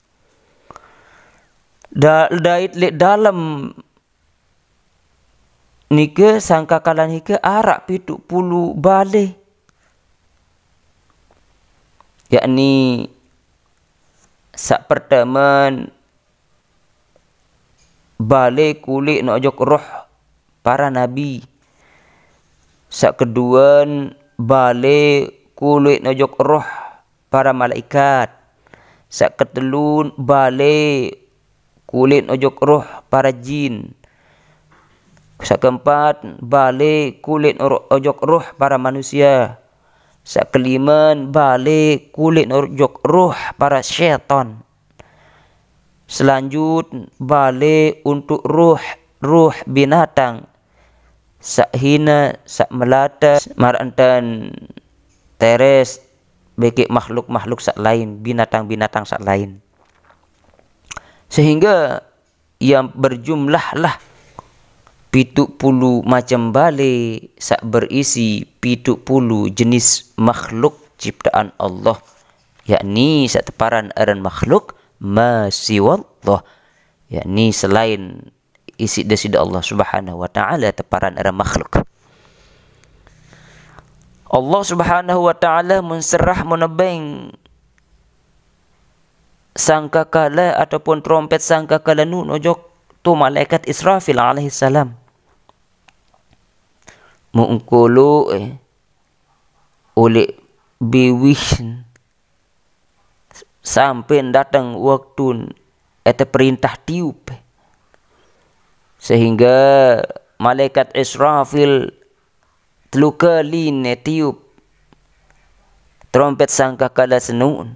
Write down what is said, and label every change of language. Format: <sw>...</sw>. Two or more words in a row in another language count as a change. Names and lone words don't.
<sas>Dait le dalam nika sangkakala nika arak 70 balik, yakni sak pertama balik kulit nojok roh para nabi, sak kedua balik kulit nojok roh para malaikat, sak ketelun balik kulit nojok roh para jin, sak keempat balik kulit nojok roh para manusia, sak kelima balik kulit nojok roh para syaitan, selanjut balik untuk ruh binatang, sak hina, sak melata, marantan teres, bekik makhluk-makhluk sak lain, binatang-binatang sak lain,</sas> <id>sehingga yang berjumlahlah 70 macam</id> <sas>balik sak</sas> <id>berisi 70 jenis makhluk ciptaan Allah,</id> <sas>yakni sak teparan aran makhluk masiwallah, yakni selain isi dasida Allah</sas> <ar>Subhanahu wa taala</ar> <sas>teparan aran makhluk.</sas> <id>Allah</id> <ar>Subhanahu wa taala</ar> <id>menserah menebeng sangkakala ataupun trompet sangkakala nun ojok tu malaikat Israfil alaihissalam.</id> <sas>muungkolo oleh bewis sampai datang waktu eta perintah tiup, sehingga malaikat Israfil telu kali tiup trompet sangkakala senuun.</sas>